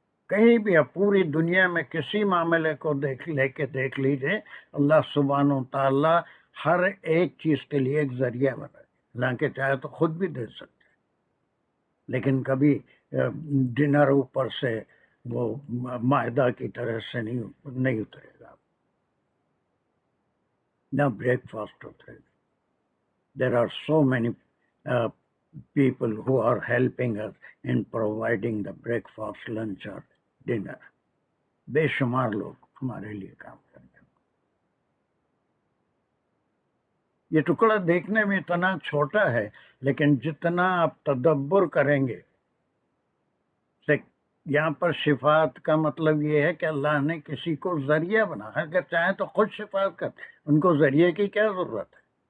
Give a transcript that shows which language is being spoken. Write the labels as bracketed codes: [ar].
[ur] کہیں بھی آپ پوری دنیا میں کسی معاملے کو دیکھ لیجئے، اللہ سبحانہ و تعالیٰ ہر ایک چیز کے لیے ایک ذریعہ بنا، حالانکہ چاہے تو خود بھی دے سکتے، لیکن کبھی ڈنر اوپر سے وہ معدہ کی طرح سے نہیں اترے گا، نہ بریک فاسٹ اترے گا. [en] There are so many people who are helping us in providing the breakfast, lunch or dinner. [ur] بے شمار لوگ ہمارے لیے کام کرتے ہیں. یہ ٹکڑا دیکھنے میں اتنا چھوٹا ہے، لیکن جتنا آپ تدبر کریں گے، یہاں پر شفاعت کا مطلب یہ ہے کہ اللہ نے کسی کو ذریعہ بنا، اگر چاہیں تو خود شفاعت کرتے، ان کو ذریعے کی کیا ضرورت ہے،